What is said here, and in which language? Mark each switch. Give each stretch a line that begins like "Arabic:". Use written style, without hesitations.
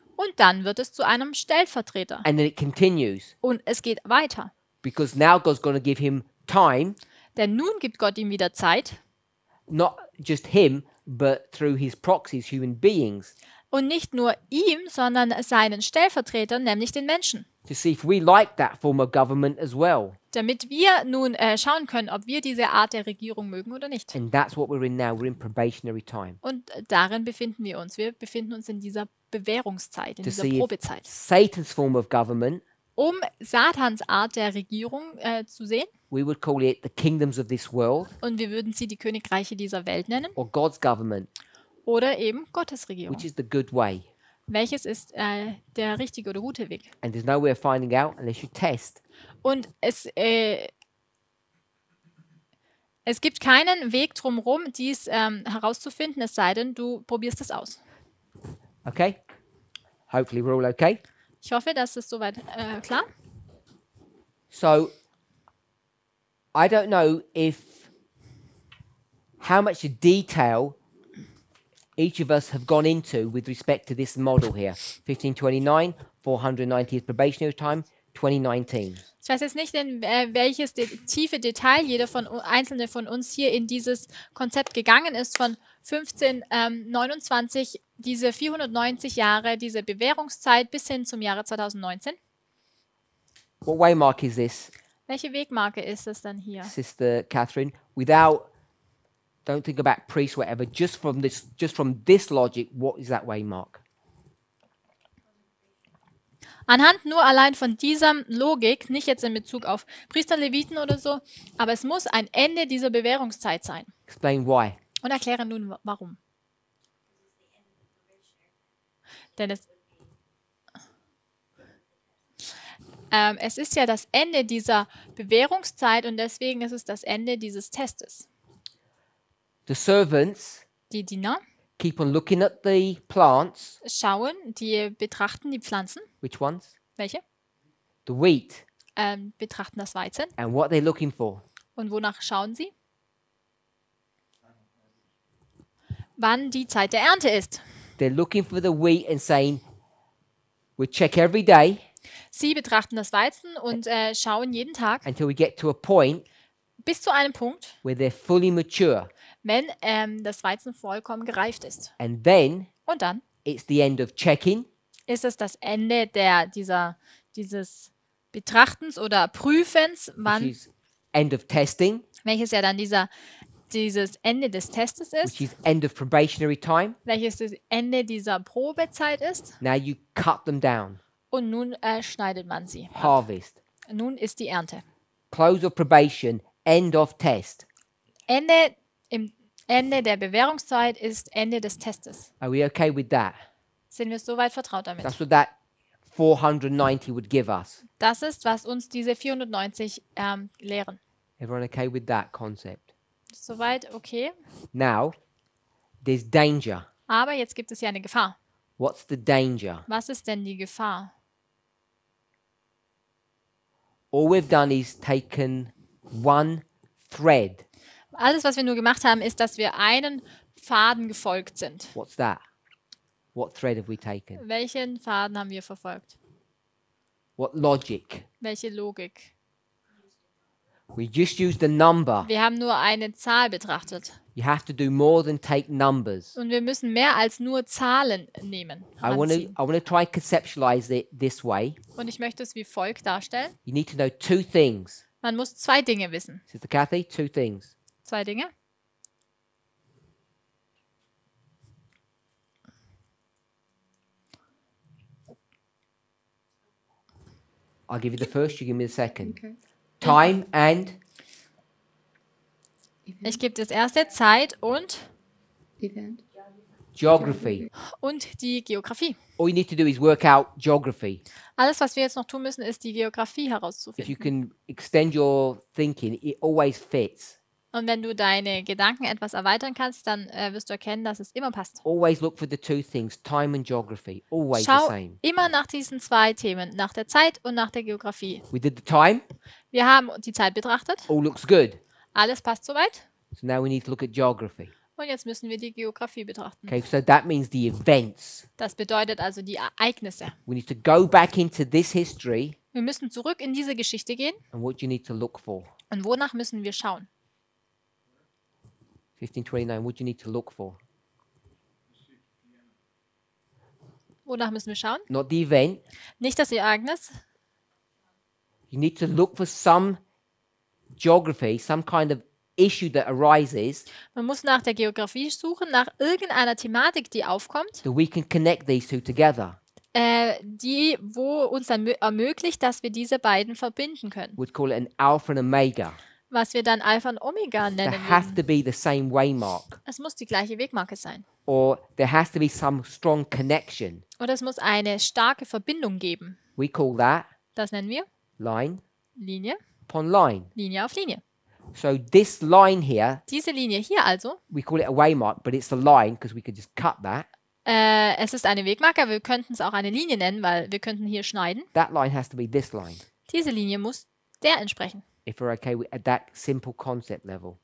German: Und dann wird es zu einem Stellvertreter.
English: And then it continues.
German: Und es geht weiter.
English: Because now God's going to give him time,
German: Denn nun gibt Gott ihm wieder Zeit.
English: not just him, but through his proxies, human beings,
German: Und nicht nur ihm, sondern seinen Stellvertretern, nämlich den Menschen.
English: to see if we like that form of government as well.
German: Damit wir nun schauen können, ob wir diese Art der Regierung mögen oder nicht.
English: And that's what we're in now. We're in probationary time.
German: Und darin befinden wir uns. Wir befinden uns in dieser Bewährungszeit, in
English: To
German: dieser
English: see if
German: Probezeit.
English: Satan's form of government,
German: Um Satans Art der Regierung zu sehen.
English: we would call it the kingdoms of this world,
German: Und wir würden sie die Königreiche dieser Welt nennen.
English: or God's government,
German: Oder eben Gottes Regierung.
English: which is the good way.
German: Welches ist der richtige oder gute Weg?
English: And there's no way of finding out unless you test.
German: Und es gibt keinen Weg drumherum, dies herauszufinden, es sei denn, du probierst es aus.
English: Okay? Hopefully we're all okay.
German: Ich hoffe, das ist soweit klar.
English: So, I don't know how much detail each of us have gone into with respect to this model here. 1529, 490 is probationary time, 2019.
German: Ich weiß jetzt nicht, in welches tiefe Detail jeder einzelne von uns hier in dieses Konzept gegangen ist von 1529, diese 490 Jahre, diese Bewährungszeit bis hin zum Jahre 2019.
English: What waymark is this,
German: Welche Wegmarke ist es dann hier?
English: Sister Catherine? Don't think about priests, whatever. Just from this logic, what is that waymark?
German: Anhand nur allein von dieser Logik, nicht jetzt in Bezug auf Priester, Leviten oder so, aber es muss ein Ende dieser Bewährungszeit sein.
English: Explain why.
German: Und erkläre nun, warum. Denn es ist ja das Ende dieser Bewährungszeit und deswegen ist es das Ende dieses Testes.
English: The servants
German: Die Diener
English: keep on looking at the plants.
German: schauen, die betrachten die Pflanzen.
English: Which ones?
German: Welche?
English: The wheat.
German: Betrachten das Weizen.
English: And what they're looking for.
German: Und wonach schauen sie? Wann die Zeit der Ernte ist.
English: They're looking for the wheat and saying, we check every day
German: Sie betrachten das Weizen und schauen jeden Tag
English: until we get to a point
German: bis zu einem Punkt,
English: where they're fully mature.
German: wenn das Weizen vollkommen gereift ist.
English: And then
German: Und dann
English: it's the end of checking.
German: ist es das Ende dieses Betrachtens oder Prüfens,
English: Which is end of testing,
German: welches ja dann dieses Ende des Testes
English: which
German: ist,
English: is end of probationary time.
German: welches das Ende dieser Probezeit ist.
English: Now you cut them down.
German: Und nun schneidet man sie.
English: Harvest.
German: Nun ist die Ernte.
English: Close of probation, end of test.
German: Im Ende der Bewährungszeit ist Ende des Testes.
English: Are we okay with that?
German: Sind wir soweit vertraut damit?
English: That's what that 490 would give us.
German: Das ist, was uns diese 490 lehren.
English: Everyone okay with that concept?
German: Soweit okay.
English: Now, there's danger.
German: Aber jetzt gibt es ja eine Gefahr.
English: What's the danger?
German: Was ist denn die Gefahr?
English: All we've done is taken one thread.
German: Alles, was wir nur gemacht haben, ist, dass wir einen Faden gefolgt sind.
English: What's that? What thread have we taken?
German: Welchen Faden haben wir verfolgt?
English: What logic?
German: Welche Logik?
English: We just used a number.
German: Wir haben nur eine Zahl betrachtet.
English: You have to do more than take numbers.
German: Und wir müssen mehr als nur Zahlen nehmen. Anziehen.
English: I want to try and conceptualize it this way.
German: Und ich möchte es wie folgt darstellen.
English: You need to know two things.
German: Man muss zwei Dinge wissen.
English: Sister Kathy, two things.
German: Zwei Dinge.
English: I'll give you the first, you give me the second. Okay. Time and
German: Ich gebe das erste, Zeit
English: Event. geography.
German: und die Geografie.
English: All you need to do is work out geography.
German: Alles, was wir jetzt noch tun müssen, ist die Geografie
English: If you
German: herauszufinden.
English: can extend your thinking, it always fits.
German: Und wenn du deine Gedanken etwas erweitern kannst, dann wirst du erkennen, dass es immer passt.
English: Always look for the two things, time and geography. Always the
German: Schau
English: same.
German: immer nach diesen zwei Themen, nach der Zeit und nach der Geografie.
English: We did the time,
German: Wir haben die Zeit betrachtet.
English: all looks good.
German: Alles passt soweit.
English: So now we need to look at geography.
German: Und jetzt müssen wir die Geografie betrachten.
English: Okay, so that means the events.
German: Das bedeutet also die Ereignisse.
English: We need to go back into this history,
German: Wir müssen zurück in diese Geschichte gehen.
English: and what do you need to look for?
German: Und wonach müssen wir schauen?
English: 1529, what do you need to look for?
German: Wonach müssen wir schauen?
English: Not the event.
German: Nicht das Ereignis.
English: You need to look for some geography, some kind of issue that arises
German: Man muss nach der Geografie suchen, nach irgendeiner Thematik, die aufkommt,
English: that we can connect these two together.
German: wo uns dann ermöglicht, dass wir diese beiden verbinden können.
English: We'd call it an alpha and omega.
German: Was wir dann Alpha und Omega nennen
English: There have
German: würden.
English: to be the same waymark,
German: Es muss die gleiche Wegmarke sein.
English: or there has to be some strong connection.
German: Oder es muss eine starke Verbindung geben.
English: We call that
German: Das nennen wir
English: line
German: Linie,
English: upon line.
German: Linie auf Linie.
English: So this line here,
German: Diese Linie hier also,
English: we call it a waymark, but it's a line because we could just cut that.
German: es ist eine Wegmarke, aber wir könnten es auch eine Linie nennen, weil wir könnten hier schneiden.
English: That line has to be this line.
German: Diese Linie muss der entsprechen.
English: If we're okay with, at that simple concept level.